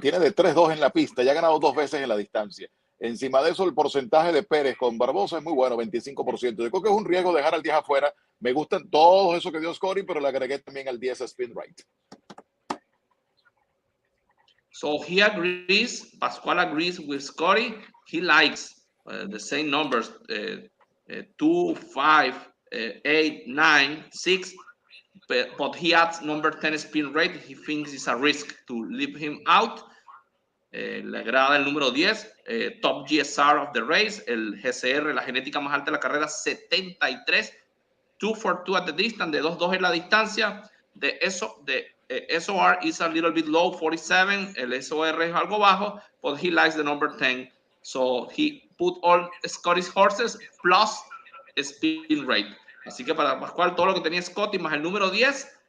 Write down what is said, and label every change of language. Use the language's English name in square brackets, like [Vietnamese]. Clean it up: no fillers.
[Spanish] Tiene de 3-2 en la pista, ya ha ganado 2 veces en la distancia. Encima de eso, el porcentaje de Pérez con Barbosa es muy bueno, 25%. Yo creo que es un riesgo dejar al 10 afuera. Me gustan todos eso que dio Scotty, pero le agregué también al 10 Spin Rate. [English] So he agrees, Pascual agrees with Scotty. He likes the same numbers, 2, 5, 8, 9, 6, but he adds number 10 spin rate. He thinks it's a risk to leave him out. [Spanish] Le agrada el número 10, [English] top GSR of the race, [Spanish] el GCR, la genética más alta de la carrera, 73, [English] 2 for 2 at the distance, [Spanish] de 2-2 en la distancia. [English] De SOR is a little bit low, 47. [Spanish] El SOR es algo bajo, [English] but he likes the number 10. So he put all Scotty's horses plus spin rate. [Spanish] Así que para Pascual, todo lo que tenía Scotty más el número 10.